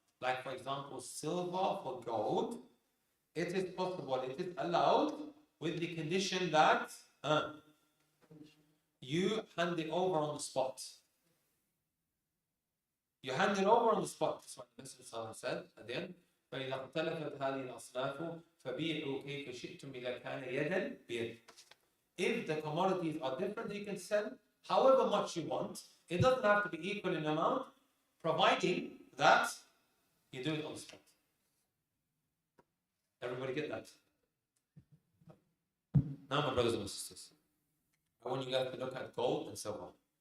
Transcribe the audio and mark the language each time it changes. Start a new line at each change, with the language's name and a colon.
English: Like for example, silver for gold. It is possible, it is allowed with the condition that you hand it over on the spot. You hand it over on the spot. That's what the Messenger said at the end.
Arabic: فإذا اختلفت هذه الأصناف فبيعوا كيف شئتم إذا كان يدا بيد.
English: If the commodities are different, you can sell however much you want. It doesn't have to be equal in amount, providing that you do it on the spot. Everybody get that? Now, my brothers and my sisters, I want you guys to look at gold and silver.